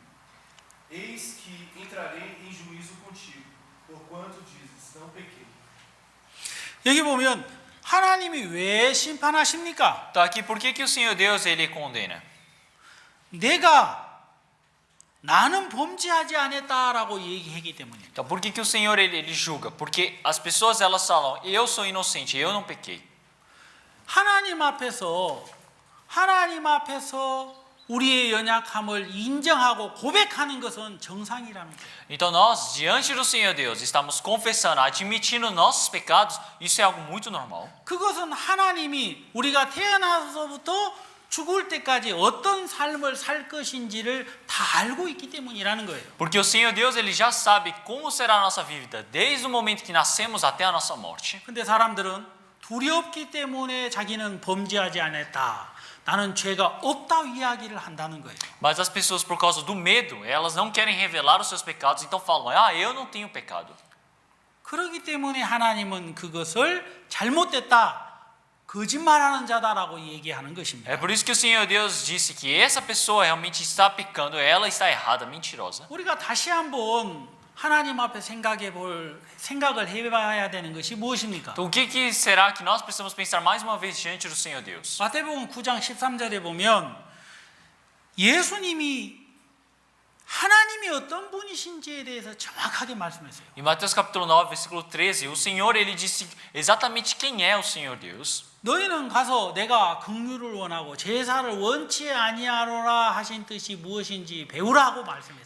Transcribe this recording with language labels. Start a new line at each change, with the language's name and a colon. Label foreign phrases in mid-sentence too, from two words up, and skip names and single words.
Portuguese: Eis que entrarei em juízo contigo, porquanto dizes: Não pequei.
Korean: 여기 보면 하나님이 왜 심판하십니까?
Portuguese: Então aqui, por que o Senhor Deus ele condena?
Korean: 나는 범죄하지 않았다라고 얘기하기 때문입니다.
Portuguese: Então por que o Senhor ele julga? Porque as pessoas elas falam: eu sou inocente, eu não pequei.
Korean: 하나님 앞에서 우리의 연약함을 인정하고 고백하는 것은 정상이라는 거예요.
Portuguese: Então nós, diante do Senhor Deus, estamos confessando, admitindo nossos pecados, isso é algo muito normal.
Korean: 그것은 하나님이 우리가 태어나서부터 죽을 때까지 어떤 삶을 살 것인지를 다 알고 있기 때문이라는 거예요.
Portuguese: Porque o Senhor Deus ele já sabe como será a nossa vida, desde o momento que nascemos até a nossa morte.
Korean: 근데 사람들은 두렵기 때문에 자기는 범죄하지 않았다. 나는 죄가 없다 이야기를 한다는 거예요.
Portuguese: Mas as pessoas, por causa do medo, elas não querem revelar os seus pecados, então falam: eu não tenho pecado.
Korean: 그렇기 때문에 하나님은 그것을 잘못됐다, 거짓말하는 자다라고 얘기하는 것입니다.
Portuguese: É por isso que o Senhor Deus disse que essa pessoa realmente está pecando, ela está errada, mentirosa.
Korean: 우리가 다시 한번 하나님 앞에 생각을 해봐야 되는 것이 무엇입니까?
Portuguese: Então o que será que nós precisamos pensar mais uma vez diante do Senhor Deus?
Korean: 마태복음 9장 13절에 보면 예수님이 하나님이 어떤 분이신지에 대해서 정확하게 말씀했어요.
Portuguese: Em Mateus capítulo 9, versículo 13, o Senhor ele disse exatamente quem é o Senhor Deus.
Korean: 너희는 가서 내가 긍휼을 원하고 제사를 원치 아니하노라 하신 뜻이 무엇인지 배우라고 말씀했어요.